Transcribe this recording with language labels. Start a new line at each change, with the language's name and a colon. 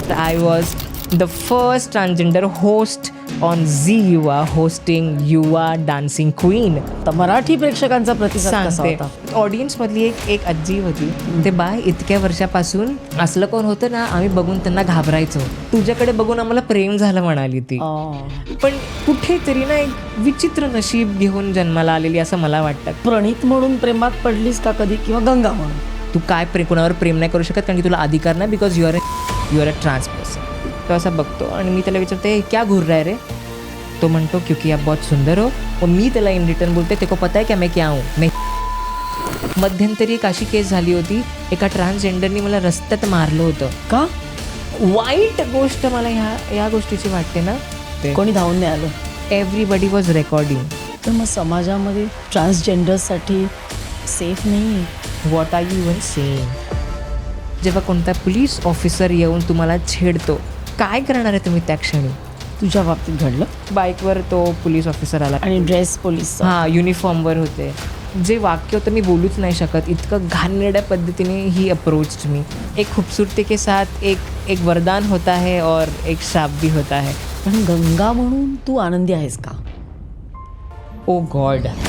English: I was the first transgender host on Zee Yuva hosting Yuva Dancing Queen.
Marathi: तर मराठी प्रेक्षकांचा प्रतिसाद कसा सांगते. होता? ऑडियन्समधली एक आजी होती. ते बाय इतक्या वर्षापासून असलं कोण होतं ना, आम्ही बघून त्यांना घाबरायचो. तुझ्याकडे बघून आम्हाला प्रेम झालं म्हणाली ती. पण कुठेतरी ना एक विचित्र नशीब घेऊन जन्माला आलेली असं मला वाटतं. प्रणीत म्हणून प्रेमात पडलीस का कधी, किंवा गंगा म्हणून? तू काय कुणावर प्रेम नाही करू शकत कारण की तुला अधिकार नाही,
English: Because you are a trans person.
Marathi: तो असा बघतो आणि मी त्याला विचारते
Hindi: क्या घूर रहा है रे.
Marathi: तो म्हणतो
Hindi: क्योंकि आप बहुत सुंदर हो. और
Marathi: मी त्याला इन रिटर्न बोलते
Hindi: तेको पता है क्या मैं क्या हूँ.
Marathi: मैं मध्यंतरी एक अशी केस झाली होती, एका ट्रान्सजेंडरनी मला रस्त्यात मारलं होतं. का? वाईट गोष्ट मला ह्या गोष्टीची वाटते ना. ते कोणी धावून नाही आलं?
English: Everybody was recording.
Marathi: तर मग समाजामध्ये ट्रान्सजेंडरसाठी सेफ नाही.
English: What are you even saying?
Marathi: जेव्हा कोणता पोलीस ऑफिसर येऊन तुम्हाला छेडतो, काय करणार आहे तुम्ही त्या क्षणी? तुझ्या बाबतीत घडलं? बाईकवर तो पोलीस ऑफिसर आला आणि ड्रेस पोलीस? हां, युनिफॉर्मवर होते. जे वाक्य होतं मी बोलूच नाही शकत, इतकं घाणेरड्या पद्धतीने
English: He approached me.
Hindi: एक खूबसूरती के साथ एक वरदान होता है और एक श्राप भी होता है.
Marathi: पण गंगा म्हणून तू आनंदी आहेस का?
English: Oh God.